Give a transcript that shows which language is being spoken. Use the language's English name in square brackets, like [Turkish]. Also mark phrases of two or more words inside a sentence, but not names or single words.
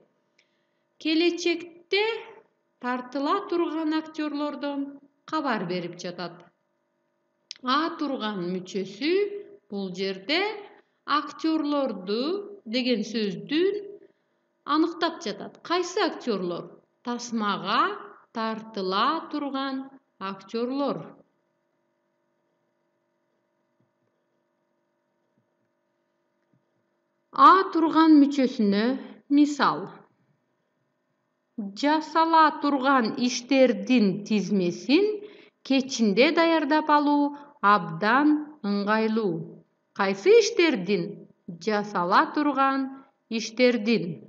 [Kyrgyz] Келечекте тартыла турган актерлордон кабар берип жатат. А турган мүчөсү бул жерде Aktyorlordu деген сөздүн аныктап жатат. Кайсы aktyorlor? Тасмага тартыла турган актёрлор. А турган мүчөсүнө мисал. Жасала турган иштердин тизмесин кечинде даярдап алуу абдан ыңгайлуу. Кайсы иштердин? Жасала турган иштердин.